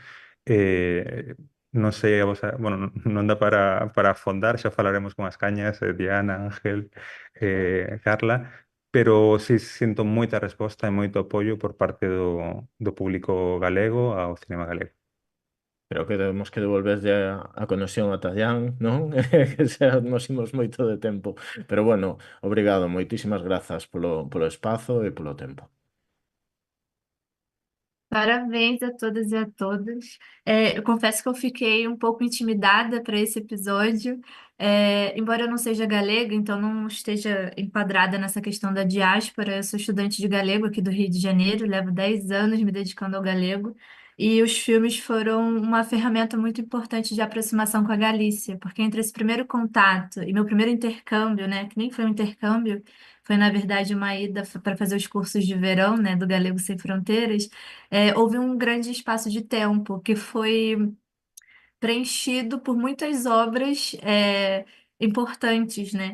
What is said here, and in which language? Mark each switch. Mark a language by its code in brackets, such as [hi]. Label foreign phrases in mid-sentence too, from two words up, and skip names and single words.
[gl] Non sei, bueno, non dá para afondar, xa falaremos con as cañas, Diana, Ángel, Carla, pero sí sinto moita resposta e moito apoio por parte do público galego ao cinema galego. Creo que temos que devolverlle a conexión a Tallán, non? Que xa nos imos moito de tempo. Pero bueno, obrigado, moitísimas grazas polo espazo e polo tempo. Parabéns a todas e a todos. [pt] Eu confesso que eu fiquei um pouco intimidada para esse episódio. Embora eu não seja galega, então não esteja enquadrada nessa questão da diáspora. Eu sou estudante de galego aqui do Rio de Janeiro, levo 10 anos me dedicando ao galego. E os filmes foram uma ferramenta muito importante de aproximação com a Galícia, porque entre esse primeiro contato e meu primeiro intercâmbio, né, que nem foi um intercâmbio, foi na verdade uma ida para fazer os cursos de verão, né, do Galego Sem Fronteiras, houve um grande espaço de tempo que foi preenchido por muitas obras importantes, né?